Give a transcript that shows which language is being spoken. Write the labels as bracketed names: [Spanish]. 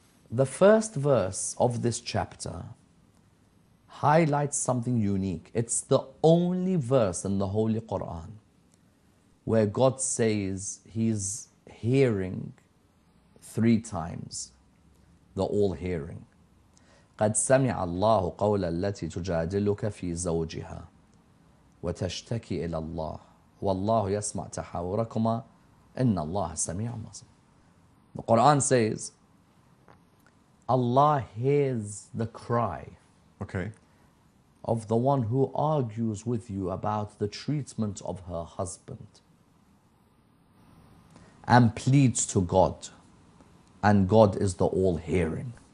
[English] The first verse of this chapter highlights something unique. It's the only verse in the Holy Quran where God says He's hearing 3 times, the all-hearing. [Arabic] قد سمع الله قول التي تجادلك في زوجها وتشتكي إلى الله والله يسمع تحاوركما إن الله سميع بصير. [English] The Quran says Allah hears the cry of the one who argues with you about the treatment of her husband and pleads to God, and God is the all-hearing.